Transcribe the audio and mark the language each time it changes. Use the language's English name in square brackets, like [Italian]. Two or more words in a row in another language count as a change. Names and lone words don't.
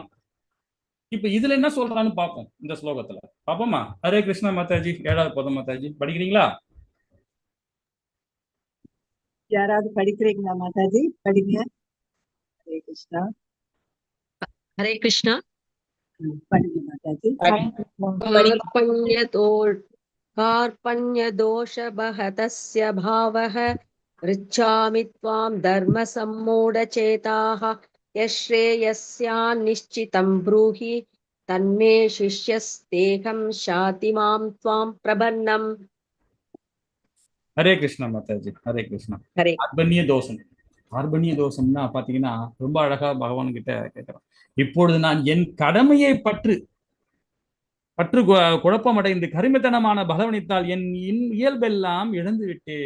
[Tamil] இப்ப இதுல என்ன சொல்றான்னு பார்ப்போம் இந்த ஸ்லோகத்துல. பாப்போமா? ஹரே கிருஷ்ணா மாதாஜி. 7வது பதம் மாதாஜி, படிக்கிறீங்களா? யாராவது படிக்கிறீங்களா மாதாஜி? படிங்க. ஹரே கிருஷ்ணா. ஹரே கிருஷ்ணா. படிங்க மாதாஜி. [Sanskrit] कार्पण्यदोषबहतस्य भावः ऋच्छामि त्वां धर्मसम्मूढचेताः यश्रेयस्यान्निश्चितं ब्रूहि तन्मे शिष्यस्तेहं शाति मां त्वां प्रपन्नम्. [Tamil] ஹரே கிருஷ்ணா மாதாஜி. ஹரே கிருஷ்ணா. ஹரே. கார்பண்ய தோஷம். கார்பண்ய தோஷம்னா பாத்தீங்கன்னா ரொம்ப அழகா பகவான் கிட்ட கேட்கிறோம். இப்பொழுது நான் என் கடமையை பற்று குழப்பமடைந்து கருமித்தனமான பகவனித்தால் என் இயல்பெல்லாம் இழந்து விட்டேன்.